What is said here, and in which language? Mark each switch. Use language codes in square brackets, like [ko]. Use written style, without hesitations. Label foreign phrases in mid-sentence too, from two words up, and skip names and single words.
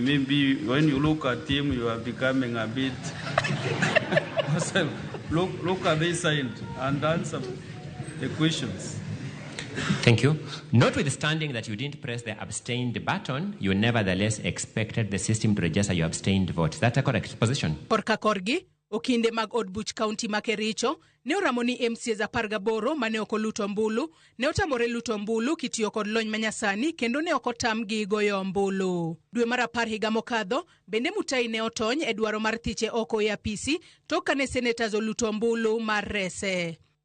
[en] Maybe when you look at him, you are becoming a bit... look at this side and answer the questions. Thank you. Notwithstanding that you didn't press the abstained button, you nevertheless expected the system to register your abstained vote. Is that a correct position? [luo] Korka korgi, okinde mag od buch kaunti ma Kericho ne oramo ni MCAs 18 mane ok oluto ombulu ne otamore luto ombulu kitiyo kod lony manyasani kendo ne ok otamgi goyo ombulu. Dwe mar 10 higa mokadho bende Mutai ne otony e dwaro mar thiche oko e apisi tok kane senators oluto ombulu mar rese.